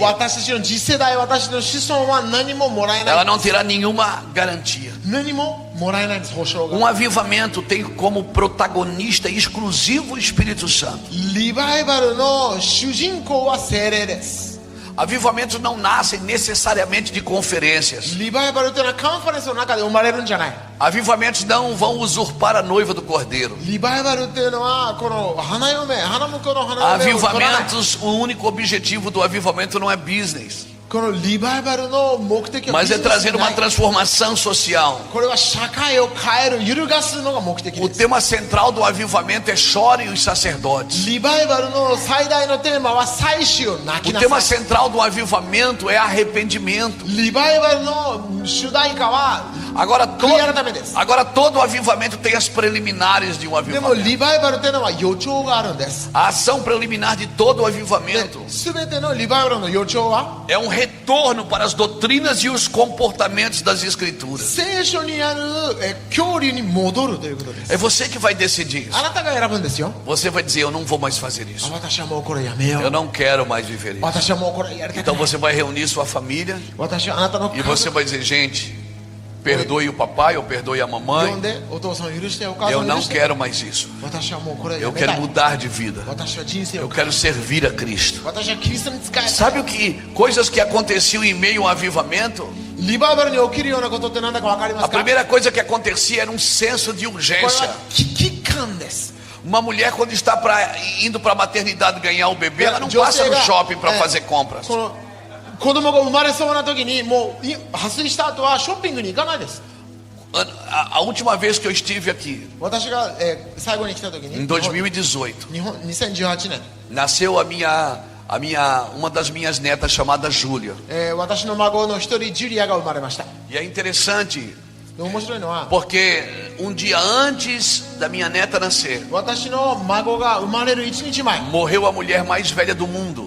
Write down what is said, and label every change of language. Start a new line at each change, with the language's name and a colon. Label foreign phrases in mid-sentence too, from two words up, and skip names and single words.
Japanese: 私たちの次世代、私たちの子孫は何ももらえな
Portuguese: Ela
Japanese: い。
Portuguese: não terá nenhuma garantia.
Japanese: 何ももらえないんです、保証
Portuguese: Um
Japanese: が。
Portuguese: avivamento tem como protagonista exclusivo o Espírito Santo.
Japanese: リバイバルの主人公は精霊です。
Portuguese: Avivamentos não nascem necessariamente de conferências.
Japanese: リバイバルというのはカンファレンスの中で生まれるんじゃない。
Portuguese: Avivamentos não vão usurpar a noiva do cordeiro.
Japanese: リバイバルっていうのはこの花嫁、花婿の花嫁を取らない。
Portuguese: Avivamentos, o único objetivo do avivamento não é business,
Japanese: このリバイバルの目的は
Portuguese: mas
Japanese: ビ
Portuguese: é
Japanese: ジネス
Portuguese: trazer
Japanese: じゃな
Portuguese: uma
Japanese: い。
Portuguese: transformação social.
Japanese: これは社会を変える、揺るがすのが目的
Portuguese: O
Japanese: です。
Portuguese: tema central do avivamento é chorem os sacerdotes.
Japanese: リバイバルの最大のテーマは祭司を泣き
Portuguese: O
Japanese: な
Portuguese: tema
Japanese: さい。
Portuguese: central do avivamento é arrependimento.
Japanese: リバイバルの主題歌は
Portuguese: Agora
Japanese: 悔い改めです。
Portuguese: agora todo avivamento tem as preliminares de um
Japanese: でも
Portuguese: avivamento.
Japanese: リバイバルというのは予兆があるんです。
Portuguese: A ação preliminar de todo o avivamento
Japanese: すべてのリバイバルの予兆は
Portuguese: é um retorno para as doutrinas e os comportamentos das escrituras.
Japanese: 聖書にある教理に戻るということです。
Portuguese: É você que vai decidir
Japanese: あ
Portuguese: isso.
Japanese: なたが選ぶんですよ。
Portuguese: Você vai dizer, eu não vou mais fazer isso.
Japanese: 私はもうこれやめよ
Portuguese: Eu
Japanese: う。
Portuguese: não quero mais viver isso.
Japanese: 私はもうこれやりたく
Portuguese: Então
Japanese: ない。
Portuguese: você vai reunir sua família
Japanese: 私はあなたの
Portuguese: e você vai dizer, gente, perdoe o papai ou perdoe a
Japanese: 呼
Portuguese: mamãe.
Japanese: んでお父さんを許してお母さ
Portuguese: Eu
Japanese: んを許
Portuguese: não
Japanese: して
Portuguese: quero mais isso.
Japanese: 私はもうこれをや
Portuguese: Eu
Japanese: めた
Portuguese: quero
Japanese: い
Portuguese: mudar de vida.
Japanese: 私は人生
Portuguese: Eu
Japanese: を変え
Portuguese: quero servir a Cristo.
Japanese: 私はキリストに仕えたい
Portuguese: Sabe o que coisas que aconteciam em meio a um avivamento?
Japanese: リバイバルに起きるようなことって何だか分かりま
Portuguese: A
Japanese: すか？
Portuguese: primeira coisa que acontecia era um senso de
Japanese: これ
Portuguese: urgência.
Japanese: は危機感です。
Portuguese: Uma mulher quando está indo para a maternidade ganhar o bebê, ela não passa no shopping para fazer compras.
Japanese: この子供が生まれそうな時にもう破水した後はショッピングに行かないです。
Portuguese: A última vez que eu estive aqui,
Japanese: 私が、最後に来た時に
Portuguese: em 2018,
Japanese: 日本2018年、
Portuguese: nasceu uma das minhas netas chamada Júlia.
Japanese: 私の孫の一人ジュリアが生まれました。
Portuguese: E é interessante
Japanese: で面白いのは
Portuguese: porque um dia antes da minha neta nascer,
Japanese: 私の孫が生まれる1日前
Portuguese: morreu a mulher mais velha do mundo.